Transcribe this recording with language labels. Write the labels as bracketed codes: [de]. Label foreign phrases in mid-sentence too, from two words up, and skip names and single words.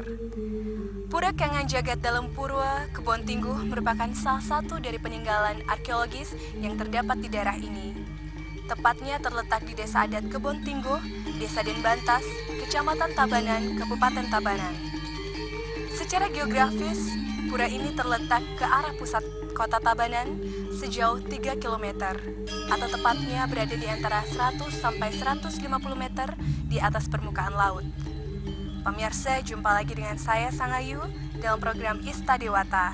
[id] Pura Kangen Jagat dalam Purwa, Kebon Tingguh merupakan salah satu dari peninggalan arkeologis yang terdapat di daerah ini. Tepatnya terletak di Desa Adat Kebon Tingguh, Desa Denbantas, Kecamatan Tabanan, Kabupaten Tabanan. Secara geografis, pura ini terletak ke arah pusat kota Tabanan sejauh 3 km, atau tepatnya berada di antara 100 sampai 150 meter di atas permukaan laut. Pemirsa, jumpa lagi dengan saya Sangayu dalam program Ista Dewata.